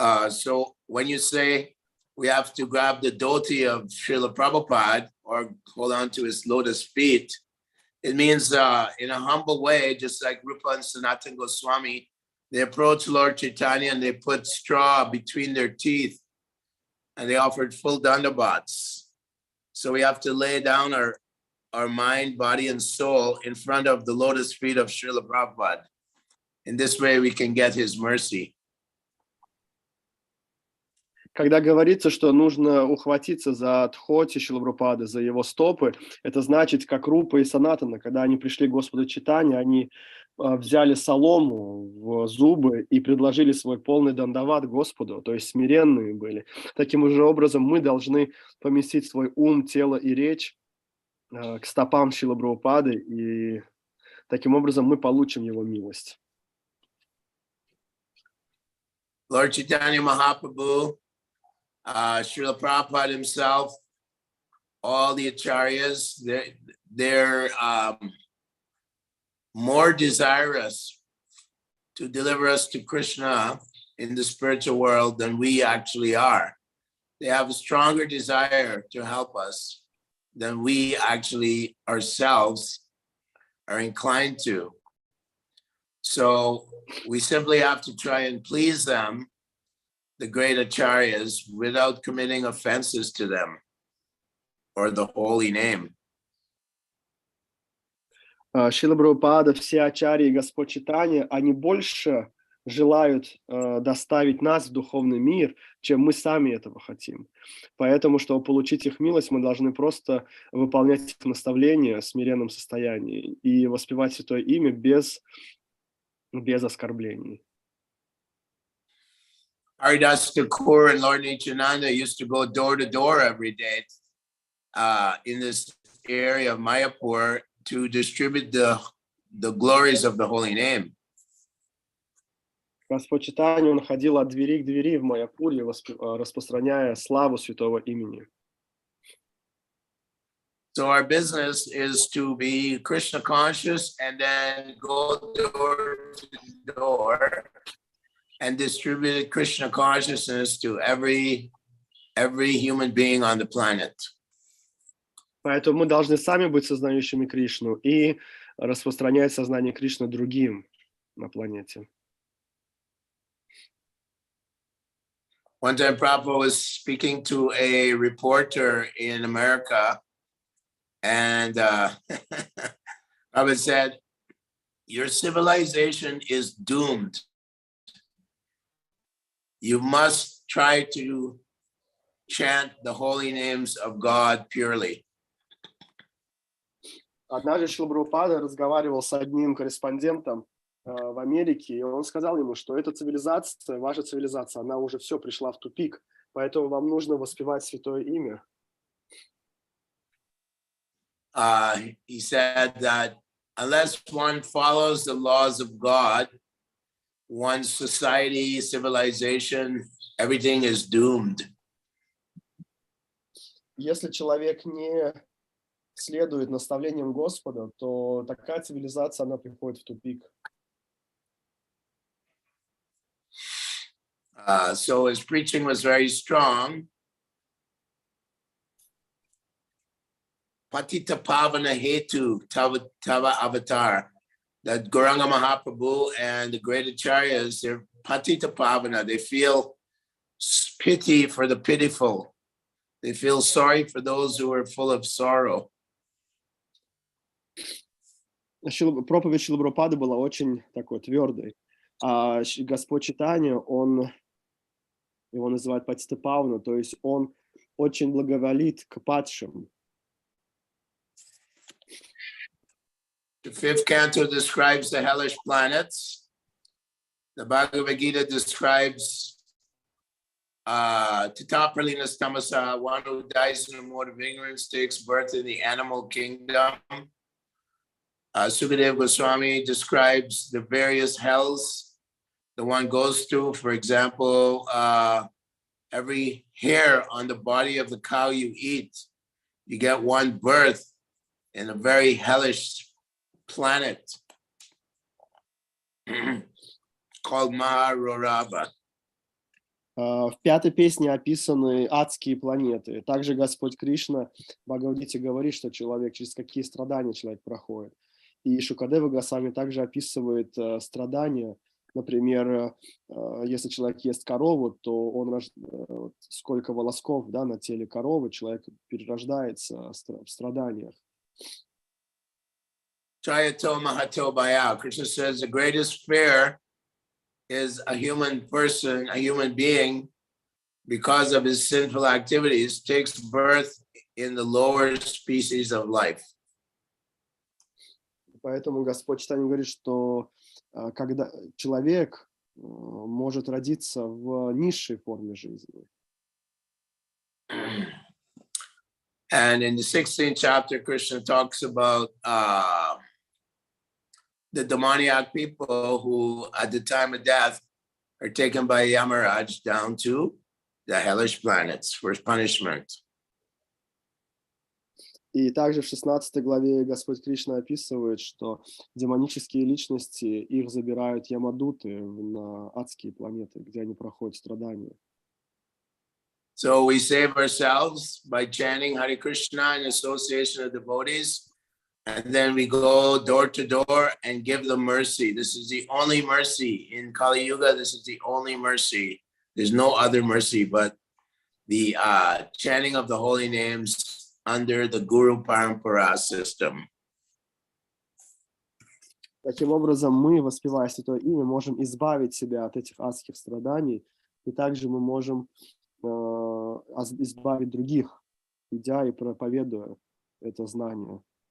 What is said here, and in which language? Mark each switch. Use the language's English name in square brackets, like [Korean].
[English] So when you say we have to grab the dhoti of Srila Prabhupada or hold on to his lotus feet, it means in a humble way, just like Rupa and Sanatana Goswami, they approach Lord Chaitanya and they put straw between their teeth and they offered full dandavats. So we have to lay down our mind, body, and soul in front of the lotus feet of Srila Prabhupada. In this way, we can get his mercy. [Russian] Когда говорится, что нужно ухватиться за дхоти Шрилы Прабхупады, за его стопы, это значит, как Рупа и Санатана, когда они пришли к Господу Чайтанье, они взяли солому в зубы и предложили свой полный дандават Господу, то есть смиренные были. Таким же образом мы должны поместить свой ум, тело и речь к стопам Шрилы Прабхупады, и таким образом мы получим его милость. [English] Lord Chaitanya Mahaprabhu, Srila Prabhupada himself, all the acharyas, they're more desirous to deliver us to Krishna in the spiritual world than we actually are. They have a stronger desire to help us than we actually ourselves are inclined to. So we simply have to try and please them, the great acharyas, without committing offenses to them or the holy name. [Russian] Шрила Прабхупада, все ачарьи и Господь Чайтанья, они больше желают доставить нас в духовный мир, чем мы сами этого хотим. Поэтому, чтобы получить их милость, мы должны просто выполнять их наставления в смиренном состоянии и воспевать святое имя без оскорблений. [English] Haridas Thakur and Lord Nityananda used to go door to door every day in this area of Mayapur to distribute the glories of the holy name. [Russian] Господь Чайтанья, он ходил от двери к двери в Майяпуре, распространяя славу святого имени. [English] So our business is to be Krishna conscious and then go door to door and distribute Krishna consciousness to every human being on the planet. [Russian] Поэтому мы должны сами быть сознающими Кришну и распространять сознание Кришны другим на планете. [English] One time Prabhupada was speaking to a reporter in America, and Prabhupada said, your civilization is doomed. you must try to chant the holy names of God purely. [Russian] Однажды Шрила Прабхупада разговаривал с одним корреспондентом в Америке, и он сказал ему, что эта цивилизация, ваша цивилизация, она уже все пришла в тупик, поэтому вам нужно воспевать святое имя. [English] He said that unless one follows the laws of God, one's society, civilization, everything is doomed. [Russian] Если человек не следует наставлениям Господа, то такая цивилизация, она приходит в тупик. [English] So his preaching was very strong. [Bangla] Patita Pavana Hetu Tava Avatar. [English] That Gauranga Mahaprabhu and the great acharyas, they're Patita Pavana. They feel pity for the pitiful. They feel sorry for those who are full of sorrow. [Russian] Проповедь Шрилы Прабхупады была очень такой твердой. А Господь Чайтанья, он его называют Патита Павана, то есть он очень благоволит к падшим. [English] The fifth canto describes the hellish planets. The Bhagavad Gita describes [Sanskrit] Tatapralinas Tamasa, [English] one who dies in a mode of ignorance, takes birth in the animal kingdom. Sukadeva Goswami describes the various hells the one goes through. For example, every hair on the body of the cow you eat, you get one birth in a very hellish planet called Maharorava. [Russian] В пятой песне описаны адские планеты. Также Господь Кришна в Бхагавад-гите говорит, что человек, через какие страдания человек проходит. И Шукадева Госвами также описывает страдания. Например, если человек ест корову, то он сколько волосков, да, на теле коровы, человек перерождается в страданиях. [Sanskrit] Chayato Mahato Bhaya. [English] Krishna says the greatest fear is a human person, a human being, because of his sinful activities, takes birth in the lower species of life. [Russian] Поэтому Господь Чайтанья говорит, что когда человек может родиться в низшей форме жизни. [English] And in the 16th chapter, Krishna talks about the demoniac people who, at the time of death, are taken by Yamaraj down to the hellish planets for punishment. [Russian] И также в 16 главе Господь Кришна описывает, что демонические личности, их забирают ямадуты на адские планеты, где они проходят страдания. [English] So we save ourselves by chanting Hare Krishna in association of devotees, and then we go door to door and give them mercy. This is the only mercy in Kali Yuga. This is the only mercy. There's no other mercy but the chanting of the holy names under the Guru Parampara system. [Russian] Таким образом, мы, воспевая Святое Имя, можем избавить себя от этих адских страданий, и также мы можем избавить других, идя и проповедуя это знание.